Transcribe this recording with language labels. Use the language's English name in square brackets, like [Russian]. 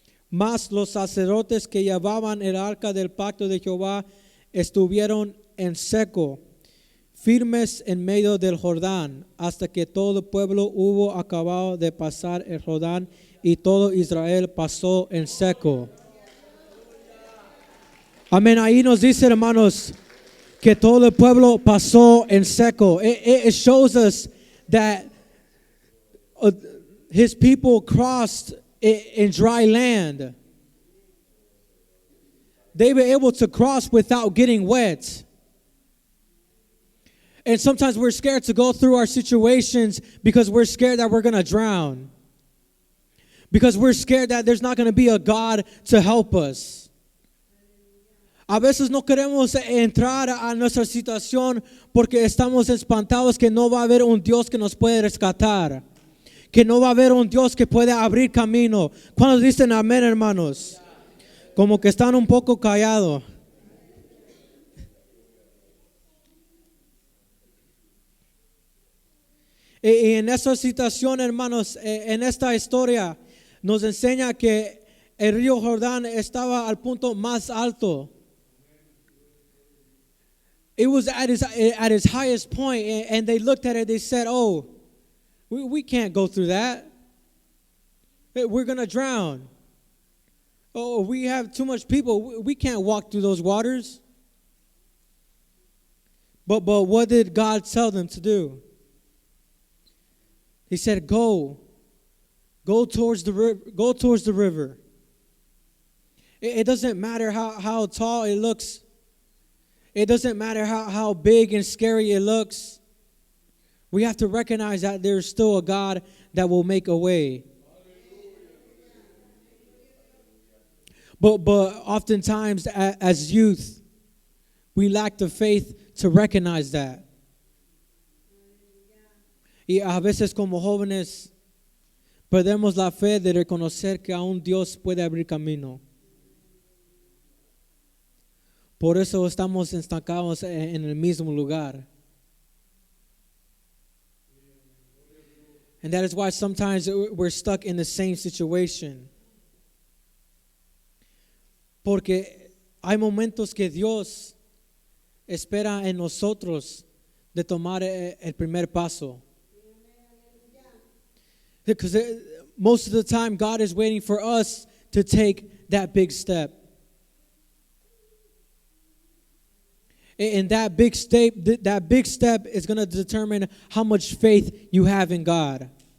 [Spanish] Mas los sacerdotes que llevaban el arca del pacto de Jehová estuvieron en seco, firmes en medio del Jordán, hasta que todo el pueblo hubo acabado de pasar el Jordán, y todo Israel pasó en seco. Amén. Ahí nos dice, hermanos, que todo el pueblo pasó en seco. [English] It shows us that his people crossed in dry land. They were able to cross without getting wet. And sometimes we're scared to go through our situations because we're scared that we're going to drown. Because we're scared that there's not going to be a God to help us. [Spanish] A veces no queremos entrar a nuestra situación porque estamos espantados que no va a haber un Dios que nos puede rescatar. Que no va a haber un Dios que puede abrir camino. ¿Cuántos dicen amén, hermanos? Como que están un poco callados. Y en esa situación, hermanos, en esta historia nos enseña que el río Jordán estaba al punto más alto. [English] It was at its highest point, and they looked at it, they said, oh, we can't go through that. We're going to drown. Oh, we have too much people. We can't walk through those waters. But what did God tell them to do? He said, go towards the river. Go towards the river. It doesn't matter how tall it looks. It doesn't matter how big and scary it looks. We have to recognize that there's still a God that will make a way. But oftentimes as youth, we lack the faith to recognize that. [Spanish] Y a veces como jóvenes perdemos la fe de reconocer que aún Dios puede abrir camino. Por eso estamos estancados en el mismo lugar. [English] And that is why sometimes we're stuck in the same situation. [Spanish] Porque hay momentos que Dios espera en nosotros de tomar el primer paso. [English] Because most of the time God is waiting for us to take that big step. And that big step is going to determine how much faith you have in God.